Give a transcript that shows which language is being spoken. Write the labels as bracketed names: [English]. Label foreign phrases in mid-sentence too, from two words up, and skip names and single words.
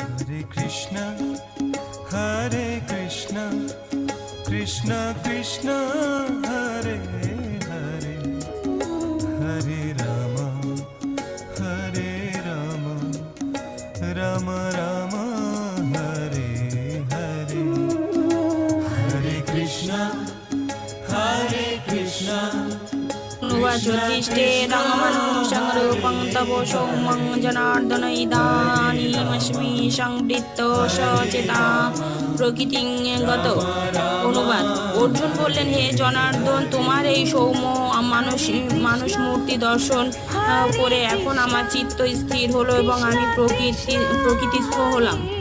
[Sanskrit] Hare Krishna, Krishna Krishna, Hare Hare, Hare Rama, Hare Rama, Rama Rama, Hare Hare, Hare Krishna, Hare Krishna. জ্যোতিষ্ঠেরঙ্গমনুষং রূপং তব সৌমং জনার্দন ইদানীমস্মি সংবৃত্ত সচেতা প্রকৃতিং গত। [Bangla] অনুবাদ: অর্জুন বললেন, হে জনার্দন, তোমার এই সৌম্য মানুষ মূর্তি দর্শন করে এখন আমার চিত্ত স্থির হলো এবং আমি প্রকৃতিস্থ হলাম।